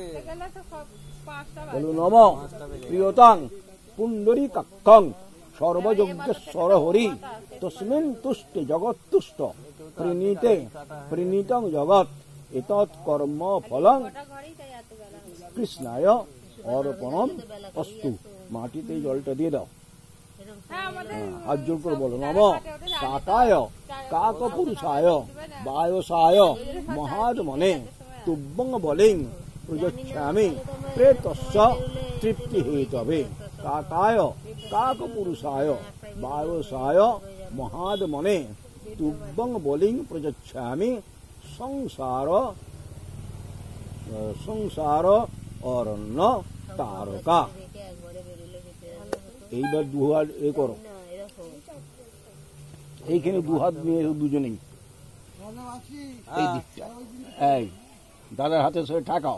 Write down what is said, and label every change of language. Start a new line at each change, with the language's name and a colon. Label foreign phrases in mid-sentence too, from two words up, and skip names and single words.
Sanskrit: বলো নম প্রিয়তাং পুণ্ডরী কাক্ষং সর্বযজ্ঞেশ্বর হরি তস্মিন তুষ্ট জগৎ তুষ্ট প্রণীতে প্রণীতং জগৎ এতৎ কর্ম ফলং কৃষ্ণায় অর্পণম অস্তু।
Bangla: মাটিতে জলটা দিয়ে দাও। হাত জোর করে বলো
Sanskrit: নম কাকায় কাক পুরুষায় বায়সায় মহাত্মনে তুভ্যং বলিং প্রযচ্ছামি প্রেতস্য তৃপ্তি হেতবে। কাকায় কাক পুরুষায় বায়সায় মহাত্মনে তুভ্যং বলিং প্রযচ্ছামি সংসার সংসার অরণ্য তারকা।
Bangla: এইবার দু হাত এ করো, এইখানে দু হাত নিয়ে দুজনেই এই দিকটা, এই দাদার হাতে সে ঠাকাও।